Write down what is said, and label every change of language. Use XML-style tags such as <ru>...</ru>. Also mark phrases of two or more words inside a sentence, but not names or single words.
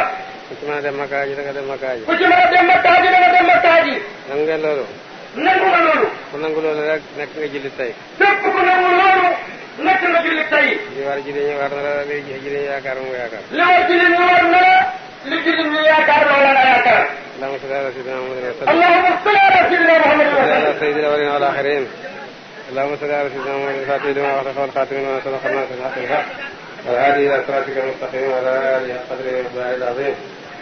<wo>ku ci mën a dem makkaa ji da nga dem makkaa ji. ku ci mën a dem makkaa ji da nga dem makkaa ji. nangu ngeen loolu. nangu nga loolu. ku nangu loolu rek nekk nga jullit tey. képp ku nangu loolu wàcc nga julli tey. li war julli ñu war na la li julli ñu yaakaar moom nga yaakaar. li war julli ñu war na la li julli ñu yaakaar loola nga yaakaar.</wo> <ar>اللهم صل على سيدنا محمد اللهم صل على سيدنا محمد وعلى سيدنا الأولين والآخرين. اللهم صل على سيدنا محمد الفاتح لما أغلق والخاتم لما سبق الناس الحق والهادي إلى صراطك المستقيم وعلى آله قدره ومقداره العظيم.</ar>